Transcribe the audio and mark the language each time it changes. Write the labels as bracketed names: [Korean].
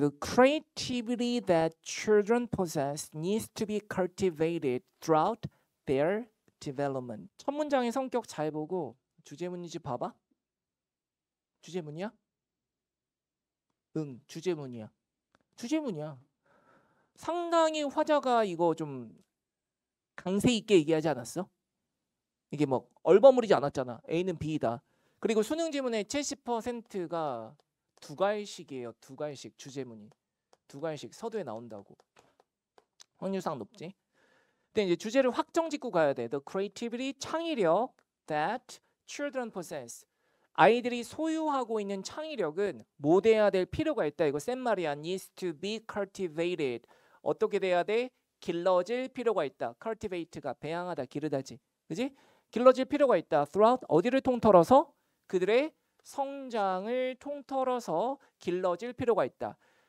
[English] The creativity that children possess needs to be cultivated throughout their development. [Korean] 첫 문장의 성격 잘 보고 주제문인지 봐봐. 주제문이야? 응, 주제문이야. 주제문이야. 상당히 화자가 이거 좀 강세 있게 얘기하지 않았어? 이게 뭐 얼버무리지 않았잖아. A는 B이다. 그리고 수능 지문의 70%가 두 갈식이에요. 두 갈식 주제문이. 두 갈식 서두에 나온다고. 확률상 높지. 근데 이제 주제를 확정 짓고 가야 돼. [English] The creativity 창의력 that children possess. [Korean] 아이들이 소유하고 있는 창의력은 뭐 돼야 될 필요가 있다. 이거 센 말이야. [English] needs to be cultivated. [Korean] 어떻게 돼야 돼? 길러질 필요가 있다. cultivate가 배양하다, 기르다지. 그지? 길러질 필요가 있다. throughout 어디를 통틀어서? 그들의 성장을 통틀어서 길러질 필요가 있다.